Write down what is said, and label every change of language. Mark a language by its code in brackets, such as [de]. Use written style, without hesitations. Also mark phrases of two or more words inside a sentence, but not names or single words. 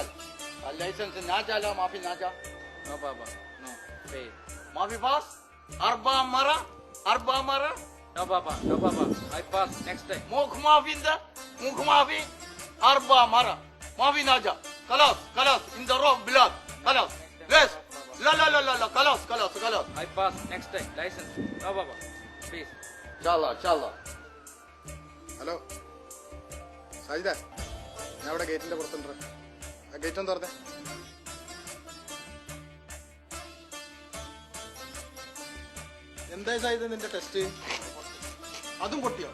[ar] الليسنس ناجا لا ما في ناجا. [en] no papa no pay [ar] ما في باص 4 مرة. [en] no papa I pass next time [ar] موك ما في انت موك ما في 4 مرة ما في ناجا. خلاص انت روح بلاد خلاص. ليش لا خلاص [en] I pass next time license no papa please [ar] ان شاء الله. [ml] ഹലോ സാജിദ ഞാൻ ഇവിടെ ഗേറ്റിന്റെ പുറത്തുണ്ട്. ആ ഗേറ്റ് ഒന്ന് തുറന്നേ. എന്തായി സാജിദ നിന്റെ ടെസ്റ്റ്? അതും പൊട്ടിയോ?